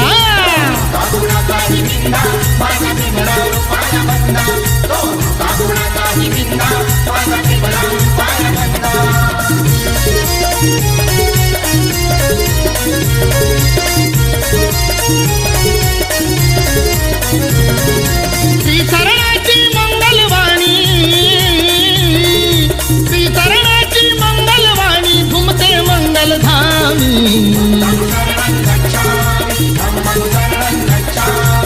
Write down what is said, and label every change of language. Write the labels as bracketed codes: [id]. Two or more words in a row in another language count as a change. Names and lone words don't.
[mr] काकुणाचाही निंदा माझा भीमराव रुपाया बंदा तो काकुणाचाही निंदा माझा भीमराव रुपाया बंदा श्री शरणाची मंगलवाणी श्री शरणाची मंगलवाणी घुमते मंगलधामी [pi] शरणं गच्छामि धम्मं शरणं गच्छामि